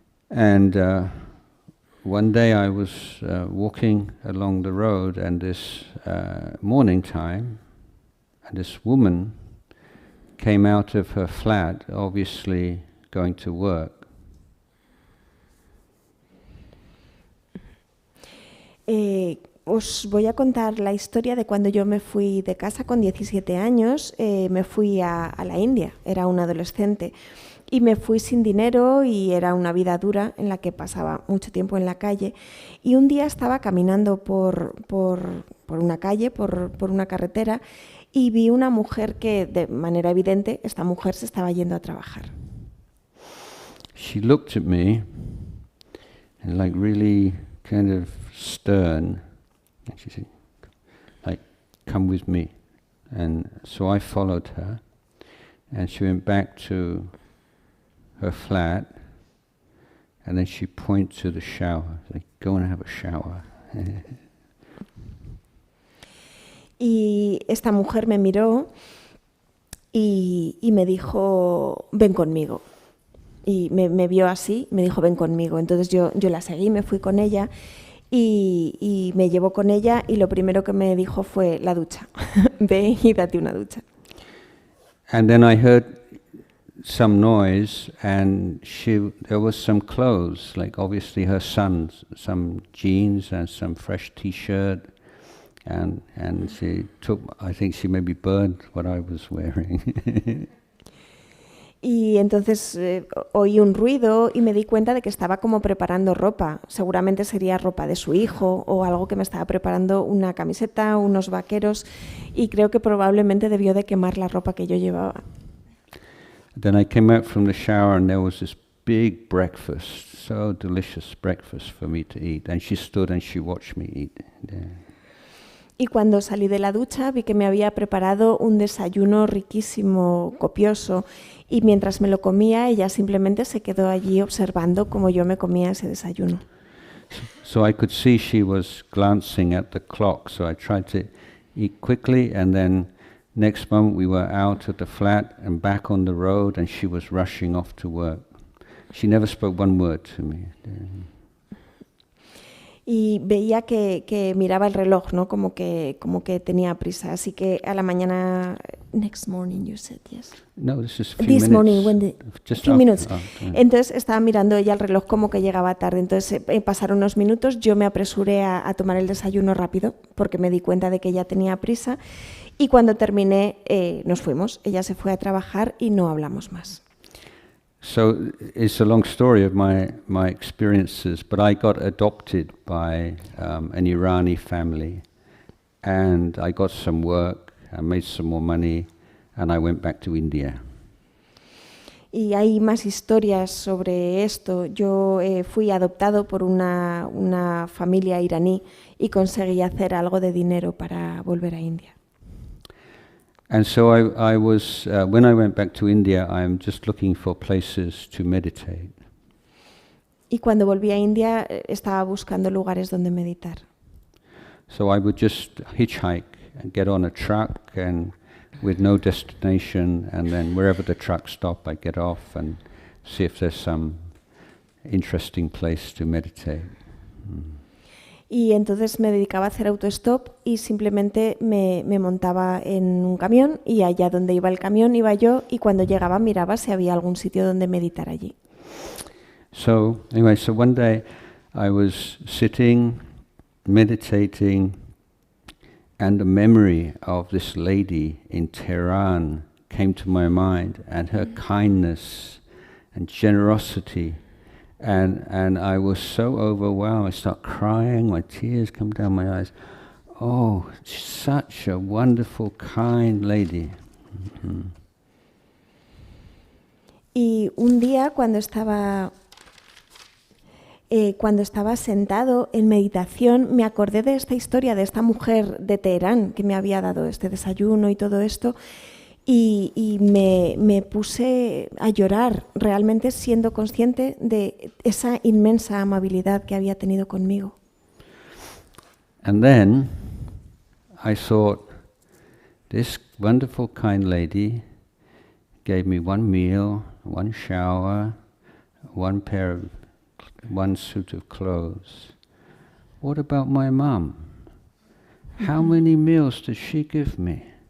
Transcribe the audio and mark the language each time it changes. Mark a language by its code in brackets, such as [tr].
[en] And one day I was walking along the road, and this morning time, and this woman came out of her flat, obviously going to work. [es] Os voy a contar la historia de cuando yo me fui de casa con 17 años, me fui a la India, era un adolescente, y me fui sin dinero y era una vida dura en la que pasaba mucho tiempo en la calle. Y un día estaba caminando por una calle, por una carretera, y vi una mujer que, de manera evidente, esta mujer se estaba yendo a trabajar. [en] She looked at me, and like really kind of stern, and she said, like, come with me. And so I followed her, and she went back to her flat, and then she pointed to the shower, like, go and have a shower. [es] Y esta mujer me miró y me dijo, ven conmigo. Y me vio así, me dijo, ven conmigo. Entonces yo la seguí, me fui con ella y me llevó con ella, y lo primero que me dijo fue la ducha. Ve y date una ducha. [en] And then I heard some noise, and there was some clothes, like obviously her son's, some jeans and some fresh t-shirt. And she took, I think she maybe burned what I was wearing. [es] Y entonces oí un ruido y me di cuenta de que estaba como preparando ropa. Seguramente sería ropa de su hijo o algo, que me estaba preparando una camiseta, unos vaqueros, y creo que probablemente debió de quemar la ropa que yo llevaba. [en] Then I came out from the shower, and there was this big breakfast, so delicious breakfast for me to eat. And she stood and she watched me eat. [es] Y cuando salí de la ducha vi que me había preparado un desayuno riquísimo, copioso, y mientras me lo comía ella simplemente se quedó allí observando cómo yo me comía ese desayuno. [en] So I could see she was glancing at the clock, so I tried to eat quickly, and then next moment we were out at the flat and back on the road, and she was rushing off to work. She never spoke one word to me. [es] Y veía que miraba el reloj, ¿no? Como que tenía prisa. Así que a la mañana, [en] next morning you said, yes. No, this is This morning, just few minutes. yeah. [es] Entonces estaba mirando ella el reloj como que llegaba tarde. Entonces pasaron unos minutos, yo me apresuré a tomar el desayuno rápido porque me di cuenta de que ella tenía prisa. Y cuando terminé, nos fuimos. Ella se fue a trabajar y no hablamos más. [en] So it's a long story of my experiences, but I got adopted by an Irani family, and I got some work, I made some more money, and I went back to India. [es] Y hay más historias sobre esto. Yo fui adoptado por una familia iraní y conseguí hacer algo de dinero para volver a India. [en] And so I was, when I went back to India, I'm just looking for places to meditate. [es] Y cuando volví a India estaba buscando lugares donde meditar. [en] So I would just hitchhike and get on a truck, and with no destination, and then wherever the truck stopped, I'd get off and see if there's some interesting place to meditate. [es] Y entonces me dedicaba a hacer autostop y simplemente me montaba en un camión y allá donde iba el camión iba yo y cuando llegaba miraba si había algún sitio donde meditar allí. [en] So anyway, so one day I was sitting, meditating, and the memory of this lady in Tehran came to my mind, and her kindness and generosity. And I was so overwhelmed, I start crying, my tears come down my eyes. Oh, such a wonderful, kind lady. Mm-hmm. [es] Y un día cuando estaba sentado en meditación, me acordé de esta historia de esta mujer de Teherán que me había dado este desayuno y todo esto. Y me puse a llorar, realmente siendo consciente de esa inmensa amabilidad que había tenido conmigo. [en] And then I thought, this wonderful kind lady gave me one meal, one shower, one suit of clothes. What about my mom? How many meals did she give me?